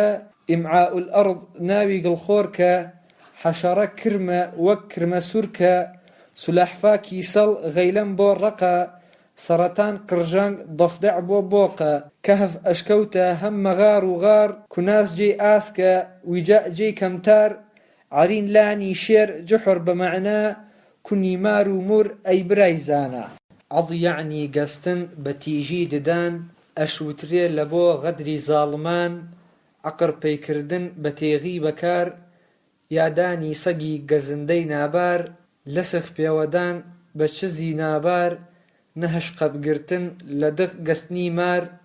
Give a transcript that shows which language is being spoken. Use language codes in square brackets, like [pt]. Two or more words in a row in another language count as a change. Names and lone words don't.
[ar] ئیمعاء الئەرض [ckb] ناوی گڵخۆرکە، حەشەرە کرمە وەک کرمە سوورکە. سولەحفا کیسەڵ غەیلەم بۆ ڕەقە، سەرەتان قڕژەنگ ضەفدەع بۆ بۆقە. کەهف ئەشکەوتە هەم مەغار و غار، کوناس جێی ئاسکە ویجا جێی کەمتار. عەرین لانی شێر جوحر بە مەعنا، کونی مار و مور ئەی برای زانا. عەض یعنی گەستن بە تیژی ددان، ئەشوترێ لە بۆ غەدری زاڵمان. عەقڕ پەیکردن بە تێغی بەکار، یادانی سەگی گەزندەی نابار. لەسخ پێوەدان بە چزی نابار، نەهش قەبگرتن لە دغ گەستنی مار.